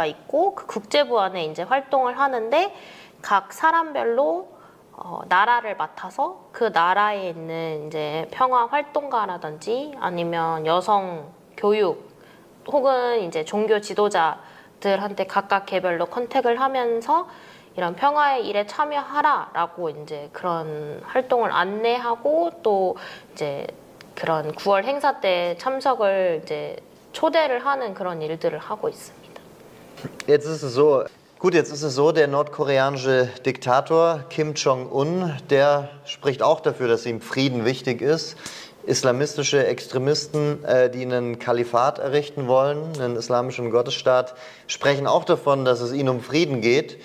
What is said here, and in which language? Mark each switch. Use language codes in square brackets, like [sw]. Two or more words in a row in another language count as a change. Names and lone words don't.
[ko] 있고 그 국제부 안에 이제 활동을 하는데 각 사람별로 나라를 맡아서 그 나라에 있는 이제 평화 활동가라든지 아니면 여성 교육 혹은 이제 종교 지도자들한테 각각 개별로 컨택을 하면서 이런 평화의 일에 참여하라라고 이제 그런 활동을 안내하고 또 이제 그런 9월 행사 때 참석을 이제 초대를 하는 그런 일들을 하고 있습니다. [de] Jetzt ist es so. Gut, jetzt ist es so, der nordkoreanische Diktator Kim Jong-un, der spricht auch dafür, dass ihm Frieden wichtig ist. islamistische Extremisten, die einen Kalifat errichten wollen, einen islamischen Gottesstaat, sprechen auch davon, dass es ihnen um Frieden geht.